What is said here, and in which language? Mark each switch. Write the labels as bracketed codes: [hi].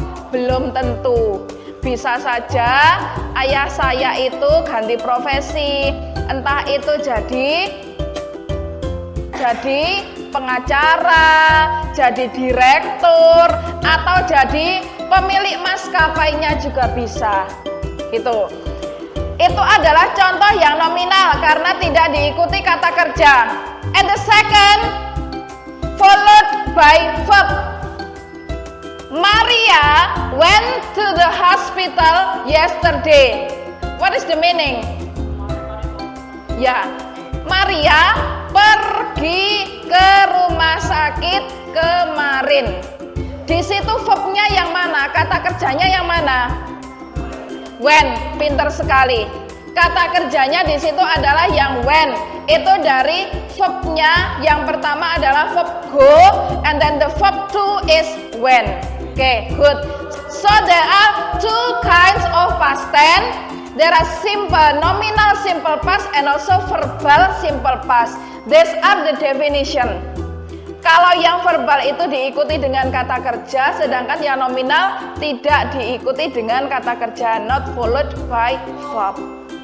[id] Belum tentu. Bisa saja ayah saya itu ganti profesi, entah itu jadi pengacara, jadi direktur, atau jadi pemilik maskapainya juga bisa. Gitu. Itu adalah contoh yang nominal karena tidak diikuti kata kerja. [en] And the second, followed by verb. Maria went to the hospital yesterday. What is the meaning? [id] Ya, Maria pergi ke rumah sakit kemarin. Di situ verbnya yang mana? Kata kerjanya yang mana? When, pinter sekali. Kata kerjanya di situ adalah yang when. Itu dari verbnya yang pertama adalah verb go, [en] and then the verb to is when. Okay, good. So there are two kinds of past tense. There are simple nominal simple past and also verbal simple past. These are the definition. [id] Kalau yang verbal itu diikuti dengan kata kerja, sedangkan yang nominal tidak diikuti dengan kata kerja, [en] not followed by verb.